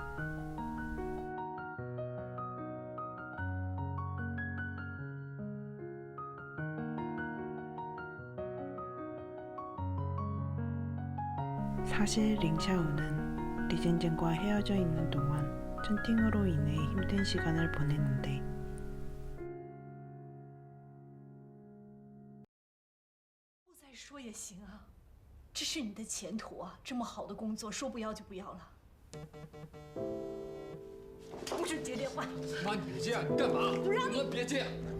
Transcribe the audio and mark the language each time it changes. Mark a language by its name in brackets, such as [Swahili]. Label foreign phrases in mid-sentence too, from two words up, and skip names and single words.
[Korean] 사실 링샤오는 리진젠과 헤어져 있는 동안 춘팅으로 인해 힘든 시간을 보냈는데 [Chinese] 不再说也行啊，这是你的前途啊！这么好的工作，说不要就不要了。不准接电话！妈，你别这样，你干嘛？不让你妈，别这样。